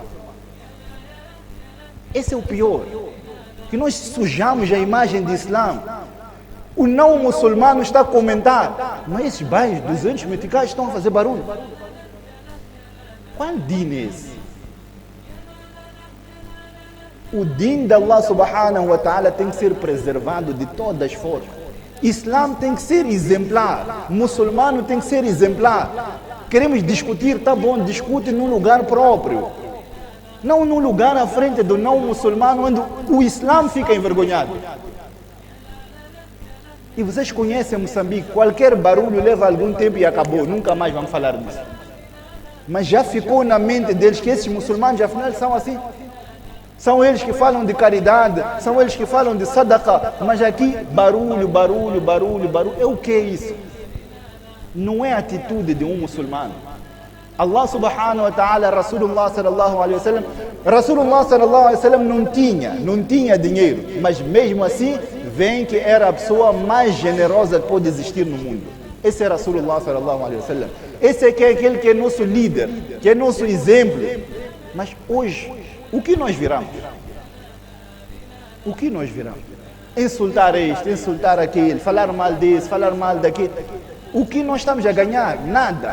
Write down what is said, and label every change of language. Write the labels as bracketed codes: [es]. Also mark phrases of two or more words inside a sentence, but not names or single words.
[pt] Esse é o pior, que nós sujamos a imagem de Islã. O não muçulmano está a comentar, mas esses bairros 200 meticais estão a fazer barulho. Qual din é esse? O din de [ar] الله سبحانه وتعالى [pt] tem que ser preservado de todas as formas. Islã tem que ser exemplar. Muçulmano tem que ser exemplar. Queremos discutir, tá bom, discute num lugar próprio. Não num lugar à frente do não muçulmano, onde o Islã fica envergonhado. E vocês conhecem Moçambique, qualquer barulho leva algum tempo e acabou, nunca mais vamos falar disso. Mas já ficou na mente deles que esses muçulmanos, afinal, são assim. São eles que falam de caridade, são eles que falam de sadaqa, mas aqui barulho, barulho, barulho, barulho. É o que é isso? Não é a atitude de um muçulmano. [ar] الله سبحانه وتعالى، رسول الله صلى الله عليه وسلم [pt] não tinha dinheiro, mas mesmo assim vem que era a pessoa mais generosa que pode existir no mundo. Esse é [ar] رسول الله صلى الله عليه وسلم. [pt] Esse é aquele que é nosso líder, que é nosso exemplo. Mas hoje, o que nós viramos? O que nós viramos? Insultar este, insultar aquele, falar mal desse, falar mal daquele. O que nós estamos a ganhar? Nada.